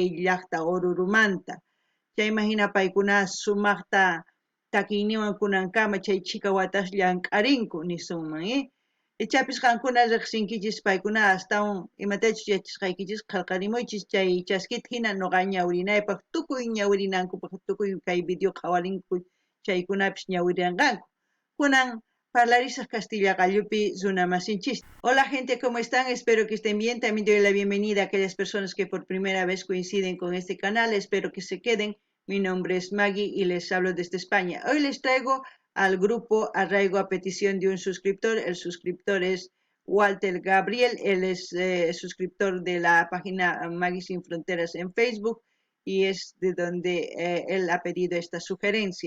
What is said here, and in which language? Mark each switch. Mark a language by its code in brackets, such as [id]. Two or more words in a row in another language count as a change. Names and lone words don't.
[qu] llaqta Orurumanta chayman hina paykuna sumaqta takiyniwan kunankama chay chika watas llank'arinku nisunman ichapis qankuna riqsinkichis paykuna astawan imatachus yachisqaykichis qallqarimuychis chay chaskita hina noqa ñawirinaypaq tukuy ñawirinankupaq tukuy kay video qhawarinku chaykunapis ñawirinqanku kunan parlarisaq Castilla Qallupi runamasinchis. [es] Hola gente, ¿cómo están? Espero que estén bien. También doy la bienvenida a aquellas personas que por primera vez coinciden con este canal. Espero que se queden. Mi nombre es Maggie y les hablo desde España. Hoy les traigo al grupo Arraigo a petición de un suscriptor. El suscriptor es Walter Gabriel. Él es suscriptor de la página Maggie Sin Fronteras en Facebook y es de donde él ha pedido esta sugerencia.